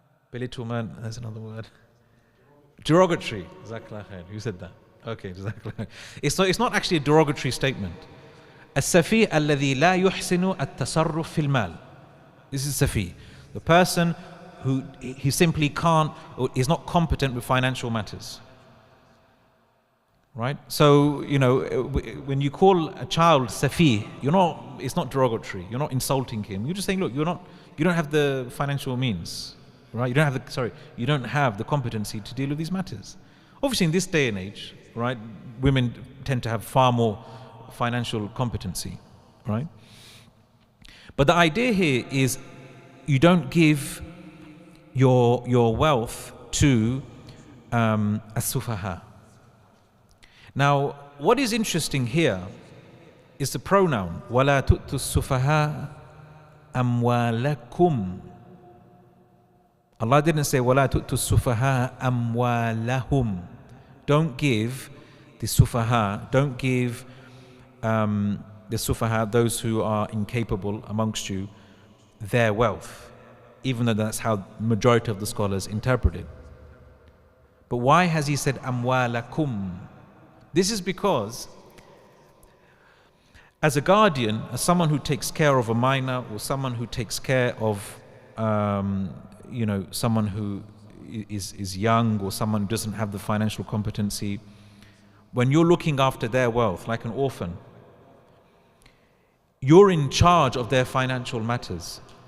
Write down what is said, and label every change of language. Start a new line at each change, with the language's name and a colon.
English: Belittlement, there's another word. Derogatory. Jazakallah khair. Who said that? Okay, Jazakallah khair. It's not actually a derogatory statement.
Arabic: السفيه الذي لا يحسن التصرف في المال.
English: This is safih. The person who he simply can't or is not competent with financial matters. Right? So, when you call a child safih, it's not derogatory. You're not insulting him. You're just saying, look, you don't have the financial means, right? You don't have the competency to deal with these matters. Obviously, in this day and age, right, women tend to have far more financial competency, right? But the idea here is you don't give your wealth to as-sufaha. Now, what is interesting here is the pronoun
Arabic: وَلَا تُؤْتُوا السُّفَهَاءَ أَمْوَالَكُمْ.
English: Allah didn't say
Arabic: وَلَا تُؤْتُوا السُّفَهَاءَ أَمْوَالَهُمْ.
English: Don't give the sufaha, don't give the sufaha, those who are incapable amongst you, their wealth, even though that's how majority of the scholars interpret it. But why has he said أَمْوَالَكُمْ? This is because as a guardian, as someone who takes care of a minor or someone who takes care of someone who is young or someone who doesn't have the financial competency, when you're looking after their wealth like an orphan, you're in charge of their financial matters.